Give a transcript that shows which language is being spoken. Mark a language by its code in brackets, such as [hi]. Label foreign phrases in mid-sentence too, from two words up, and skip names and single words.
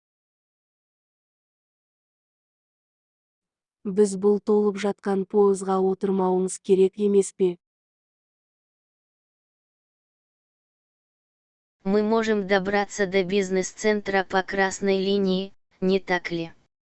[kk] Біз бұл толып жатқан пойызға отырмауымыз керек емес пе? [ru] Мы можем добраться до бизнес-центра по красной линии, не так ли?